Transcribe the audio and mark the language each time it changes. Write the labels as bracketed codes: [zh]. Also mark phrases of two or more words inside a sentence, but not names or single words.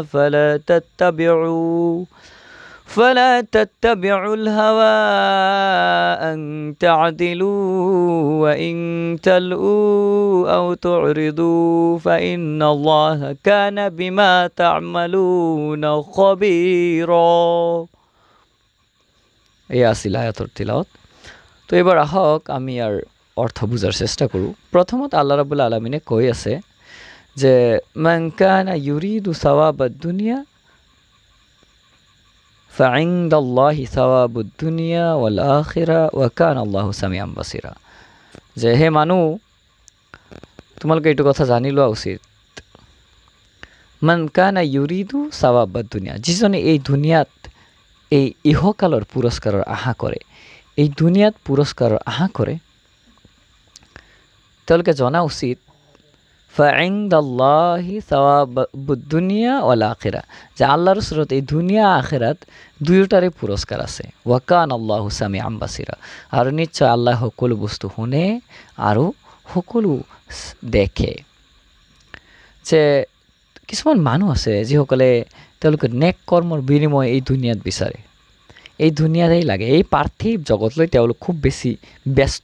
[ar] فلا تتبعوا الهوى أن تعدلوا وإن تلؤوا أو تعرضوا فإن الله كان بما تعملون خبيرا। [as] এই আছিল আয়াতৰ তিলাওয়াত। তো এবাৰ আহক আমি ইয়াৰ অৰ্থ বুজাৰ চেষ্টা কৰোঁ। প্ৰথমত আল্লাহ ৰাব্বুল আলামিনে কৈ আছে যে [ar] من كان يريد ثواب الدنيا فعند الله ثواب الدنيا والآخرة وكان الله سميعا بصيرا। [as] যে হে মানুহ, তোমালোকে এইটো কথা জানি লোৱা উচিত, [ar] من كان يريد ثواب الدنيا, [as] যিজনে এই দুনিয়াত এই ইহকালৰ পুৰস্কাৰৰ আশা কৰে, এই দুনিয়াত পুৰস্কাৰৰ আশা কৰে, তেওঁলোকে জনা উচিত [ar] فعند الله ثواب الدنيا والآخرة, [as] যে আল্লাহর ওচৰত এই দুনিয়া আখিরাত দুয়োটাৰে পুৰস্কাৰ আছে। [ar] وكان الله سميعا بصيرا, [as] আৰু নিশ্চয় আল্লাহ সকলো বস্তু শুনে আৰু সকলো দেখে। যে কিছুমান মানুহ আছে যিসকলে তেওঁলোকে নেক কৰ্মৰ বিনিময় এই দুনিয়াত বিচাৰে, এই দুনিয়াতেই লাগে, এই পাৰ্থিৱ জগতলৈ তেওঁলোক খুব বেছি ব্যস্ত।